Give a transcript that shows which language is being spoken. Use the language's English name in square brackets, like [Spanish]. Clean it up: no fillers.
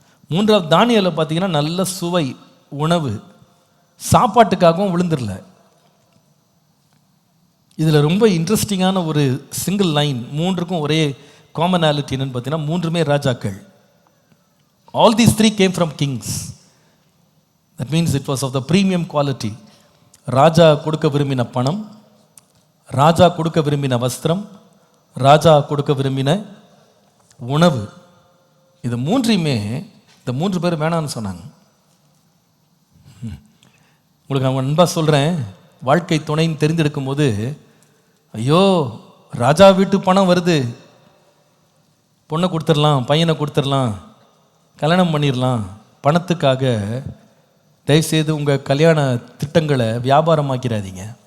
[Tamil] 3வது தானியேலை பார்த்தீங்கன்னா, நல்ல சுவை உணவு சாப்பாட்டுக்காகவும் விழுந்துடல. இதில் ரொம்ப இன்ட்ரெஸ்டிங்கான ஒரு சிங்கிள் லைன், 3க்கும் ஒரே காமனாலிட்டி என்னன்னு பார்த்தீங்கன்னா, 3மே ராஜாக்கள். [English] All these 3 came from kings. That means it was of the premium quality. [Tamil] ராஜா கொடுக்க விரும்பின பணம், ராஜா கொடுக்க விரும்பின வஸ்திரம், ராஜா கொடுக்க விரும்பின உணவு, இது 3மே இந்த 3 பேர் வேணான்னு சொன்னாங்க. உங்களுக்கு நான் அன்பா சொல்கிறேன், வாழ்க்கை துணைன்னு தெரிந்தெடுக்கும் போது, ஐயோ ராஜா வீட்டு பணம் வருது, பொண்ணை கொடுத்துடலாம், பையனை கொடுத்துடலாம், கல்யாணம் பண்ணிடலாம், பணத்துக்காக தயவுசெய்து உங்கள் கல்யாண திட்டங்களை வியாபாரமாக்கிறாதீங்க.